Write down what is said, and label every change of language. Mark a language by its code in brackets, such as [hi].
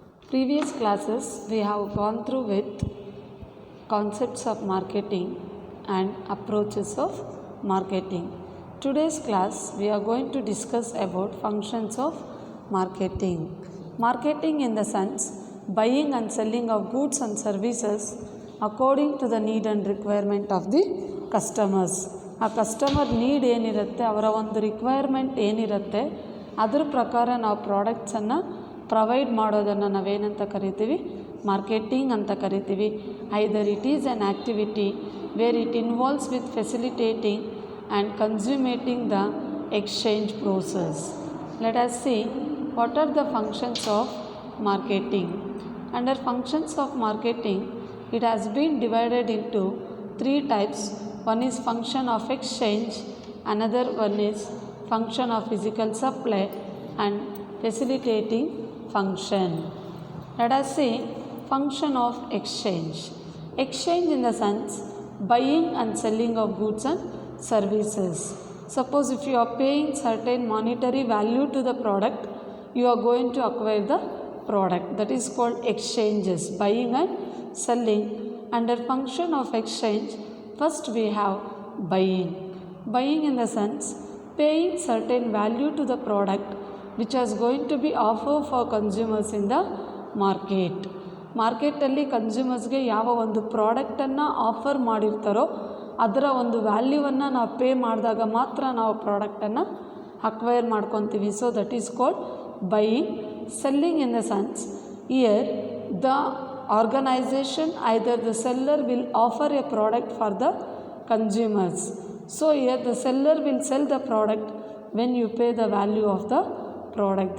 [en] Previous classes we have gone through with concepts of marketing and approaches of marketing. Today's class we are going to discuss about functions of marketing. Marketing in the sense buying and selling of goods and services according to the need and requirement of the customers. [kn] ಆ customer need ಏನಿರುತ್ತೆ, ಅವರ ಒಂದು requirement ಏನಿರುತ್ತೆ, ಅದ್ರ ಪ್ರಕಾರ ನಾವು ಪ್ರಾಡಕ್ಟ್ಸನ್ನು provide ಮಾಡೋದನ್ನು ನಾವೇನಂತ ಕರಿತೀವಿ, ಮಾರ್ಕೆಟಿಂಗ್ ಅಂತ ಕರಿತೀವಿ. [en] Either it is an activity where it involves with facilitating and consummating the exchange process. Let us see what are the functions of marketing. Under functions of marketing it has been divided into three types. One is function of exchange, another one is function of physical supply and facilitating function. Let us see function of exchange. Exchange in the sense buying and selling of goods and services. Suppose if you are paying certain monetary value to the product, you are going to acquire the product. That is called exchanges, buying and selling. Under function of exchange, first we have buying. Buying in the sense paying certain value to the product which is going to be offered for consumers in the market. [kn] ಮಾರ್ಕೆಟಲ್ಲಿ ಕನ್ಸ್ಯೂಮರ್ಸ್ಗೆ ಯಾವ ಒಂದು ಪ್ರಾಡಕ್ಟನ್ನು offer ಮಾಡಿರ್ತಾರೋ ಅದರ ಒಂದು ವ್ಯಾಲ್ಯೂವನ್ನು ನಾವು pay ಮಾಡಿದಾಗ ಮಾತ್ರ ನಾವು ಪ್ರಾಡಕ್ಟನ್ನು ಅಕ್ವೈರ್ ಮಾಡ್ಕೊತೀವಿ. [en] So that is called buying. Selling in the sense here the organization, either the seller will offer a product for the consumers. So here the seller will sell the product when you pay the value of the product.